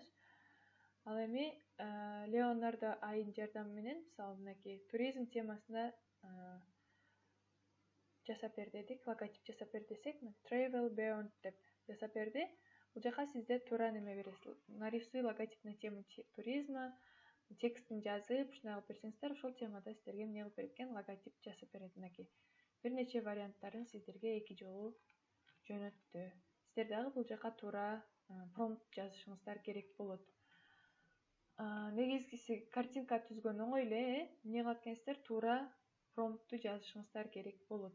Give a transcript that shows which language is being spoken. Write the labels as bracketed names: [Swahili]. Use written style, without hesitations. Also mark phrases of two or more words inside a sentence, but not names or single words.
[Kyrgyz] Ал эми Леонардо айын жардамы менен, мисалы мынакей туризм темасында жасап бер дедик, логотип жасап бер десек, Travel Beyond деп жасап берди. Бул жака сизде туура неме бересиз. [Russian] Нарисуй логотип на тему туризма, [Kyrgyz] текстин жазып, ушундай кылып берсеңиздер, ошол темада сиздерге эмне кылып берет экен, логотип жасап берет. Мынакей бир нече варианттарын сиздерге эки жолу жөнөттү. Сиздер дагы бул жака туура промпт жазышыңыздар керек болот. Негизгиси картинка түзгөн оңой эле, эмне кылат экенсиздер, туура промптту жазышыңыздар керек болот.